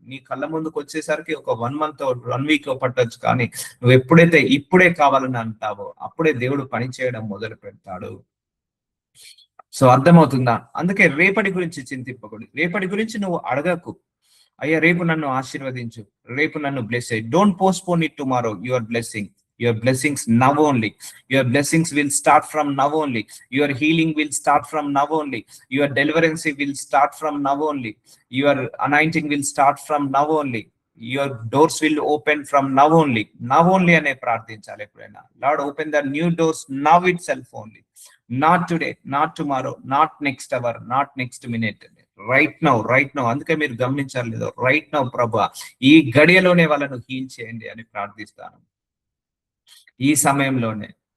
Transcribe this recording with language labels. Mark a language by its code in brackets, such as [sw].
[te] నీ కళ్ళ ముందుకు వచ్చేసరికి ఒక [en] 1 month 1 week [te] పట్టొచ్చు, కానీ నువ్వు ఎప్పుడైతే ఇప్పుడే కావాలని అంటావో అప్పుడే దేవుడు పని చేయడం మొదలు పెడతాడు. సో అర్థమవుతుందా? అందుకే రేపటి గురించి చింతింపకూడదు, రేపటి గురించి నువ్వు అడగకు. అయ్యా రేపు నన్ను ఆశీర్వదించు, రేపు నన్ను బ్లెస్ అయ్యి. [en] Don't postpone it tomorrow your blessing. Your blessings now only. Your blessings will start from now only. Your healing will start from now only. Your deliverance will start from now only. Your anointing will start from now only. Your doors will open from now only. Now only [te] అనే ప్రార్థించాలి ఎప్పుడైనా. [en] Lord, open the new doors now itself only. Not today, not tomorrow, not next hour, not next minute. Right now. [te] అందుకే మీరు గమనించాలి లేదో, [en] right now [te] ప్రభా, ఈ గడియలోనే వాళ్ళను హీల్ చేయండి అని ప్రార్థిస్తాను, ఈ సమయంలోనే.